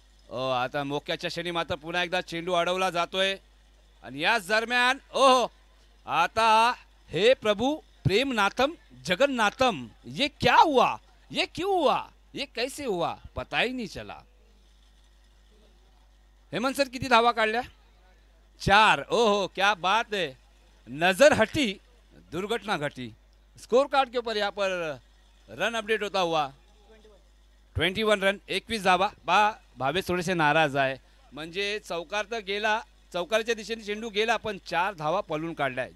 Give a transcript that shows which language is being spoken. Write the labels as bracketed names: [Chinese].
[Marathi] आता मोक्याच्या क्षणी मात्र पुन्हा एकदा चेंडू अडवला जातोय आणि याच दरम्यान आता हे प्रभू प्रेमनाथम जगन्नाथम, [Hindi] ये क्या हुआ, ये क्यों हुआ, ये कैसे हुआ, पता ही नहीं चला. [Marathi] हेमंत सर किती धावा काढल्या? 4. [Hindi] क्या बात है, नजर हटी दुर्घटना घटी. स्कोर कार्ड के ऊपर यहाँ पर रन अपडेट होता हुआ 21 रन 21 धावा. [Marathi] भावेश थोडेसे नाराज आहे, म्हणजे चौकार तर गेला, चौकाराच्या दिशेने चेंडू गेला पण 4 धावा पळून काढलाय.